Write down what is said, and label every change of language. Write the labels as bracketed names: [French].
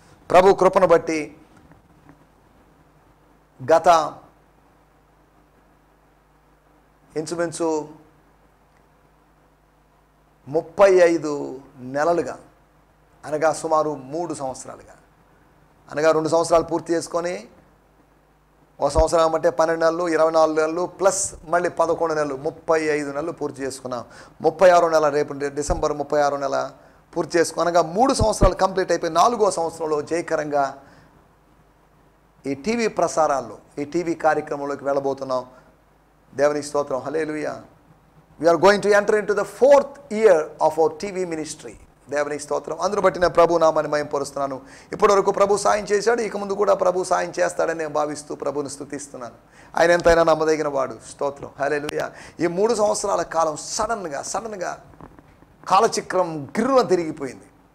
[Telugu] ప్రభు కృపను బట్టి గత ఇంచుమించు 35 నెలలుగా, అనగా సుమారు 3 సంవత్సరాలుగా, అనగా 2 సంవత్సరాలు పూర్తి చేసుకొని 1 సంవత్సరం అంటే 12 నెలలు, 24 నెలలు ప్లస్ మళ్ళీ 11 నెలలు, 35 నెలలు పూర్తి చేసుకున్నాం. 36 నెల, రేపు డిసెంబర్ 36 నెల పూర్తి చేసుకున్నాం. అనగా 3 సంవత్సరాలు కంప్లీట్ అయిపోయి 4వ సంవత్సరంలో జయకరంగా ఈ టీవీ ప్రసారాల్లో, ఈ టీవీ కార్యక్రమంలోకి వెళ్ళబోతున్నాం. దేవునికి స్తోత్రం. హల్లెలూయా. [English] We are going to enter into the 4th year of our TV ministry. [Telugu] దేవునికి స్తోత్రం. అందును బట్టి నేను ప్రభు నామాన్ని మహిమపరుస్తున్నాను. ఇప్పటివరకు ప్రభు సాయం చేశాడు, ఇక ముందు కూడా ప్రభు సాయం చేస్తాడని నేను భావిస్తూ ప్రభువుని స్తుతిస్తున్నాను. ఆయన ఎంతైనా నమ్మదగిన వాడు. స్తోత్రం. హల్లెలూయా. ఈ 3 సంవత్సరాల కాలం సడన్గా కాలచక్రం గిర్రున తిరిగిపోయింది.